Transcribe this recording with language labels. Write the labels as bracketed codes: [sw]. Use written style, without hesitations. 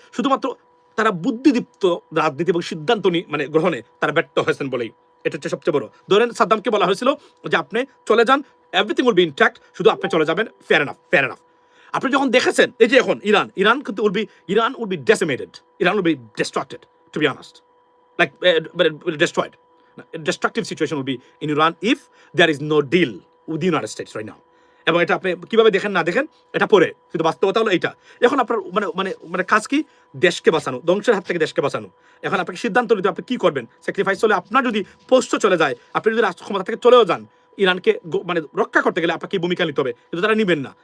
[bn] শুধুমাত্র তারা বুদ্ধিদীপ্ত রাজনীতি এবং সিদ্ধান্ত মানে গ্রহণে তারা ব্যর্থ হয়েছেন বলেই। এটা হচ্ছে সবচেয়ে বড়। ধরেন সাদ্দামকে বলা হয়েছিল যে আপনি চলে যান, [en] everything will be intact, [bn] শুধু আপনি চলে যাবেন, [en] Fair enough. [bn] আপনি যখন দেখেছেন এই যে এখন ইরান কিন্তু [en] Iran will be decimated, Iran will be destructed, to be honest, like destroyed. A destructive situation will be in Iran if there is no deal with the United States right now. [bn] এবং এটা আপনি কিভাবে দেখেন না দেখেন, এটা পরে, কিন্তু বাস্তবতা হলো এইটা। এখন আপনার মানে কাজ কি? দেশকে বাঁচানো, ধ্বংসের হাত থেকে দেশকে বাঁচানো। এখন আপনাকে সিদ্ধান্ত নিতে, আপনি কি করবেন। স্যাক্রিফাইস হলে আপনার যদি পোস্ট চলে যায়, আপনি যদি রাষ্ট্র ক্ষমতা থেকে চলেও যান, ইরানকে মানে রক্ষা করতে গেলে আপনাকে ভূমিকা নিতে হবে, কিন্তু তারা নিবেন না।